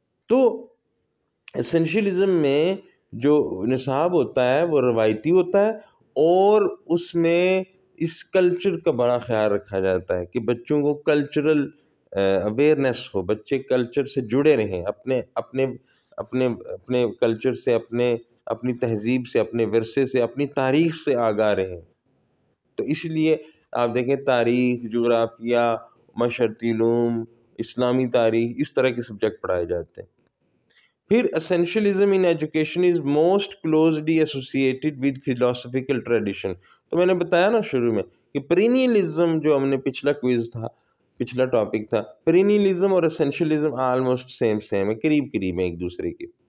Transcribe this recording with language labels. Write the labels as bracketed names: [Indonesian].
[Urdu] تو اسینشلزم میں جو نصاب ہوتا ہے وہ روایتی ہوتا ہے، اور اس میں اس کلچر کا بڑا خیال رکھا جاتا ہے کہ بچوں کو کلچرل اویئرنیس ہو، بچے کلچر سے جڑے رہیں، اپنے کلچر سے، اپنی تہذیب سے، اپنے ورثے سے، اپنی تاریخ سے آگاہ رہیں. تو اس لیے آپ دیکھیں تاریخ، جغرافیہ، معاشرتی علوم، اسلامی تاریخ، اس طرح کے سبجیکٹ پڑھائے جاتے ہیں. پھر [English] essentialism in education is most closely associated with philosophical tradition. [Urdu] تو میں نے بتایا نا شروع میں کہ perennialism جو ہم نے پچھلا ٹاپک تھا، perennialism اور essentialism almost سیم ہے، قریب ہیں ایک دوسرے کے.